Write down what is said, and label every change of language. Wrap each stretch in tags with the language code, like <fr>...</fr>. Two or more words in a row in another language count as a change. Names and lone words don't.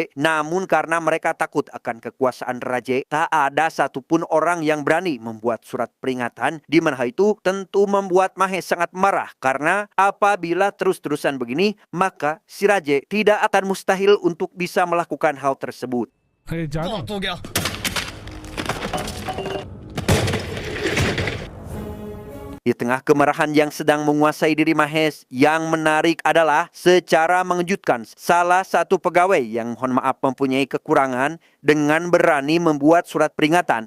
<id>Namun karena mereka takut akan kekuasaan Raja, tak ada satupun orang yang berani membuat surat peringatan. Di mana itu tentu membuat Mahes sangat marah karena apabila terus-terusan begini, maka si Raja tidak akan mustahil untuk bisa melakukan hal tersebut.</id> <hi>बहुत हो गया</hi> <id>Di tengah kemarahan yang sedang menguasai diri Mahes, yang menarik adalah secara mengejutkan salah satu pegawai yang mohon maaf mempunyai kekurangan dengan berani membuat surat peringatan.</id>